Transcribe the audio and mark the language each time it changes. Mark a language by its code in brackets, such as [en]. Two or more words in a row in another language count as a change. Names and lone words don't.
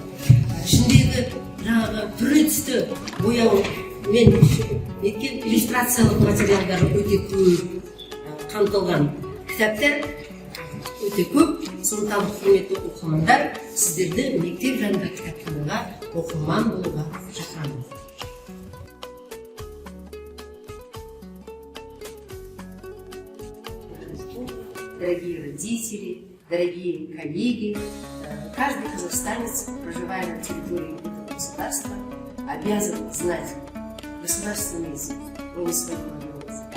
[kk] Ішіндегі түрлі түсті бояумен еткен иллюстрациялық материалдары өте көп қамтылған кітаптар өте көп. Сондықтан құрметті оқырмандар, сіздерді мектеп жанындағы кітапханаға оқырман болуға шақырамын. [ru] Дорогие родители, дорогие коллеги, каждый казахстанец, проживая на территории этого государства, обязан знать государственный язык, кроме своего родного языка.